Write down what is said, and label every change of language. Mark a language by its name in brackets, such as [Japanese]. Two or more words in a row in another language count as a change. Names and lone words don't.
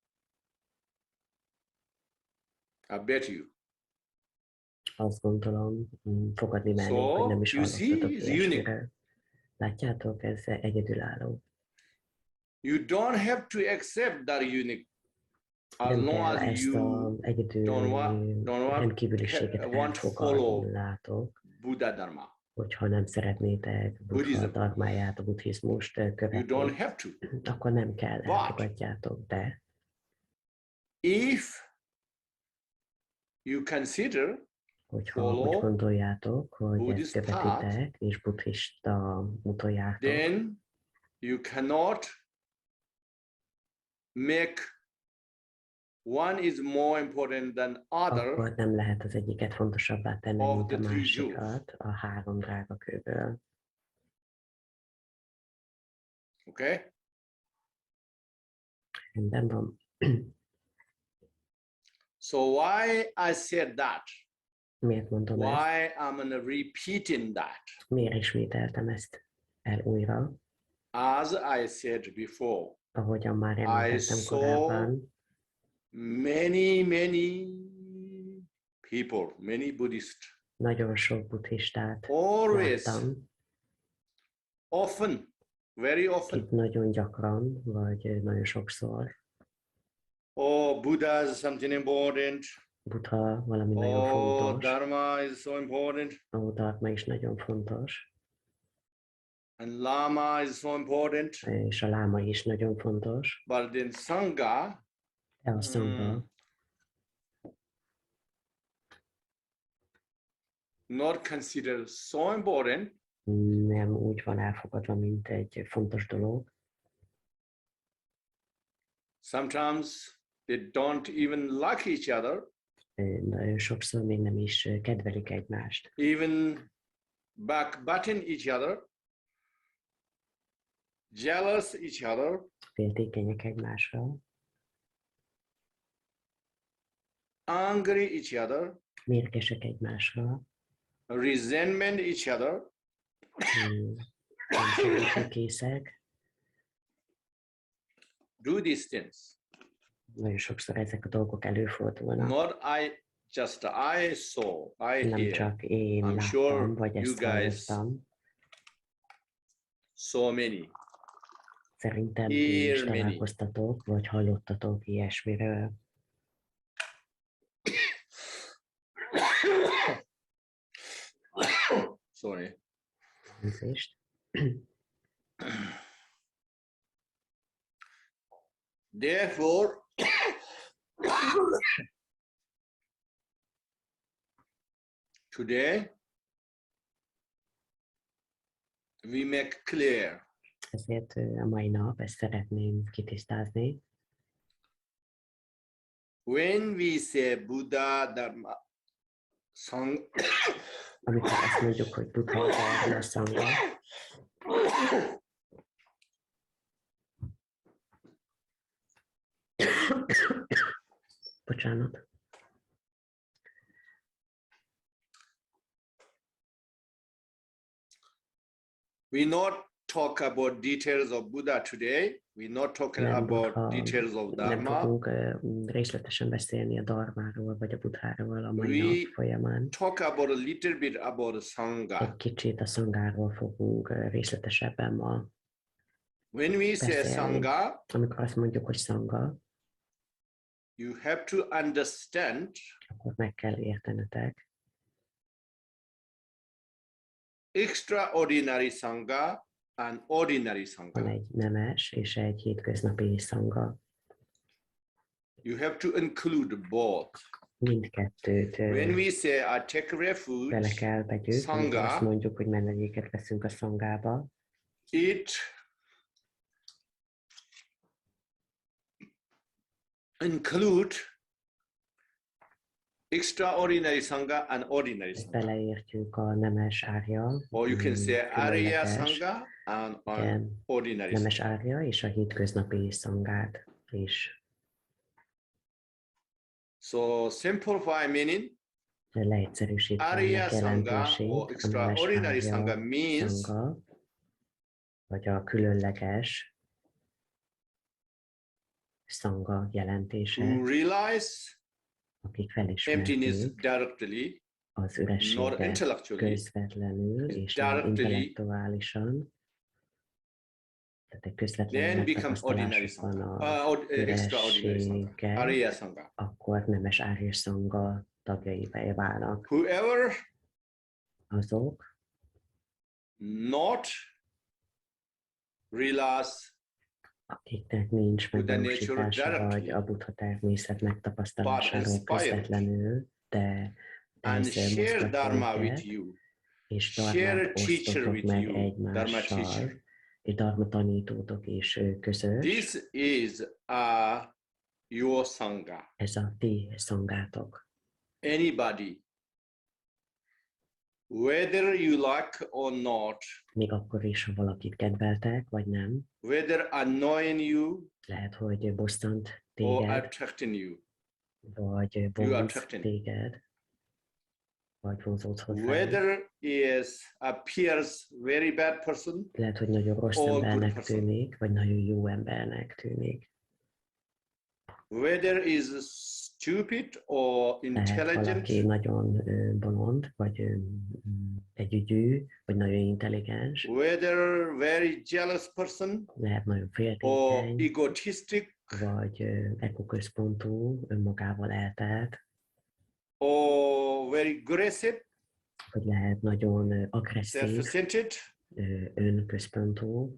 [English] I bet you. [Hungarian] Azt gondolom, fogadni mernék, [English] So, [Hungarian] hogy nem is [English] you see, [Hungarian] hallottatok [English] it's unique. [Hungarian] ilyesmiről. Látjátok, ez egyedülálló. [English] You don't have to accept that unique as [Hungarian] Nem [English] long [Hungarian] kell [English] as [Hungarian] ezt [English] you [Hungarian] az egyedül [English] don't want [Hungarian] rendkívüliséget [English] want to follow [Hungarian] elfogadnátok, [English] Buddha Dharma. [Hungarian] hogyha nem szeretnétek Buddha [English] Buddhism. [Hungarian] dharmáját, a buddhizmust [English] You don't [Hungarian] követni, [English] have to. [Hungarian] akkor nem kell, [English] But- [Hungarian] elfogadjátok, de [English] If you consider [Hungarian] hogyha [English] follow [Hungarian] úgy gondoljátok, hogy ezt [English] Buddhist [Hungarian] követitek, és buddhista úton jártok, [English] then you cannot make one is more important than other [Hungarian] akkor nem lehet az egyiket fontosabbá tenni, [English] of [Hungarian] mint [English] the [Hungarian] a [English] three [Hungarian] másikat a három drágakőből. [English] okay? [Hungarian] Rendben van. [English] So why I said that? [Hungarian] Miért mondom ezt? [English] Why I'm repeating that? [Hungarian] Miért ismételtem ezt el újra? [English] As I said before, [Hungarian] Ahogyan már [English] I [Hungarian] említettem [English] saw [Hungarian] korábban, [English] many people, many Buddhists, [Hungarian] nagyon sok buddhistát [English] always, [Hungarian] láttam, [English] often, very often, [Hungarian] akik nagyon gyakran, vagy nagyon sokszor [English] oh, Buddha is something important, [Hungarian] Buddha valami nagyon [English] oh, [Hungarian] fontos, [English] Dharma is so important, [Hungarian] a Dharma is nagyon fontos, [English] and Lama is so important, [Hungarian] és a láma is nagyon fontos, [English] but then Sangha, [Hungarian] de a szanga [English] not considered so important, [Hungarian] nem úgy van elfogadva, mint egy fontos dolog. [English] sometimes they don't even like each other, [Hungarian] Nagyon sokszor még nem is kedvelik egymást. [English] even backbiting each other, jealous each other, [Hungarian] Féltékenyek egymásra, [English] angry each other, [Hungarian] mérgesek egymásra, [English] resentment each other, [Hungarian] készek. [English] do these things. [Hungarian] Nagyon sokszor ezek a dolgok előfordulnak. [English] Not I saw, I [Hungarian] Nem [English] hear, [Hungarian] csak én [English] I'm [Hungarian] láttam, [English] sure [Hungarian] vagy [English] you [Hungarian] ezt [English] guys [Hungarian] hallottam. [English] so many. [Hungarian] Szerintem ti [English] Hear [Hungarian] is [English] many. [Hungarian] találkoztatok, vagy hallottatok ilyesmiről. [English] Sorry. [Hungarian] Elnézést. [English] Therefore, today we make clear [Hungarian] Ezért a mai nap ezt szeretném kitisztázni. [English] when we say Buddha Dharma, [Hungarian] amikor azt mondjuk, hogy Buddha, Dharma, Szangha, bocsánat. [English] We not talk about details of Buddha today. We're not talking about details of [Hungarian] Nem [English] Dharma. [Hungarian] fogunk részletesen beszélni a Dharmáról vagy a Buddháról a mai nap folyamán. [English] Talk about a little bit about Sangha. [Hungarian] Egy kicsit a Szangháról fogunk részletesebben ma [English] When we say [Hungarian] beszélni. [English] Sangha, [Hungarian] Amikor azt mondjuk, hogy Szangha, [English] you have to understand [Hungarian] akkor meg kell értenetek [English] extraordinary Sangha and ordinary [Hungarian] van [English] Sangha. [Hungarian] egy nemes és egy hétköznapi Szangha. [English] You have to include both. [Hungarian] Mindkettőt [English] When we say I take [Hungarian] bele [English] refuge, [Hungarian] kell vegyük, amikor azt mondjuk, hogy menedéket veszünk a Szanghába, [English] it include extraordinary Sangha and ordinary [Hungarian] ezt [English] Sangha. [Hungarian] beleértjük a nemes árja, [English] Or you can say Arya [Hungarian] különleges, [English] Sangha and [Hungarian] igen, [English] ordinary [Hungarian] nemes [English] Sangha. [Hungarian] árja és a hétköznapi Szanghát is. [English] So simplify meaning, [Hungarian] Leegyszerűsítve [English] Arya [Hungarian] ennek [English] Sangha [Hungarian] jelentését, [English] or [Hungarian] a nemes [English] extraordinary Sangha [Hungarian] árja [English] means [Hungarian] Szangha, vagy a különleges Szangha jelentése, [English] to realize [Hungarian] akik [English] emptiness [Hungarian] felismerték [English] directly, [Hungarian] az [English] not [Hungarian] ürességet [English] intellectually, [Hungarian] közvetlenül és nem [English] directly, [Hungarian] intellektuálisan, tehát egy közvetlen [English] then become ordinary [Hungarian] megtapasztalásuk van [English] Sangha, [Hungarian] a [English] extraordinary Sangha, [Hungarian] ürességgel, [English] Arya Sangha. [Hungarian] akkor nemes árja Szangha tagjaivé válnak. [English] Whoever [Hungarian] Azok, [English] not realize [Hungarian] akiknek nincs [English] Buddha nature [Hungarian] megvalósítása [English] directly, [Hungarian] vagy a Buddha természet [English] but [Hungarian] megtapasztalásáról [English] inspired [Hungarian] közvetlenül, de [English] and [Hungarian] ez [English] share [Hungarian] mozgatja [English] Dharma with [Hungarian] őket, [English] you, [Hungarian] és [English] share [Hungarian] Dharmát [English] teacher [Hungarian] osztotok [English] with [Hungarian] meg [English] you, Dharma [Hungarian] egymással, [English] teacher. [Hungarian] és Dharma tanítótok is közös. [English] This is your Sangha. [Hungarian] Ez a ti szangátok. [English] Anybody, whether you like or not, [Hungarian] Még akkor is, ha valakit kedveltek, vagy nem, [English] whether annoying you [Hungarian] lehet, hogy bosszant [English] or [Hungarian] téged, [English] attracting you, [Hungarian] vagy [English] you are [Hungarian] vonz [English] attracting. [Hungarian] téged, vagy vonzódsz hozzá. [English] Whether is appears very bad person [Hungarian] Lehet, hogy nagyon rossz [English] or good [Hungarian] embernek [English] person, [Hungarian] tűnik, vagy nagyon jó embernek tűnik. [English] whether is stupid or [Hungarian] Lehet [English] intelligent, [Hungarian] valaki nagyon bolond, vagy együgyű, vagy nagyon intelligens. [English] whether very jealous person [Hungarian] Lehet nagyon [English] or [Hungarian] féltékeny, [English] egotistic [Hungarian] vagy egoközpontú, önmagával eltelt, [English] or very aggressive, [Hungarian] vagy lehet nagyon agresszív, [English] self-centered, [Hungarian] önközpontú,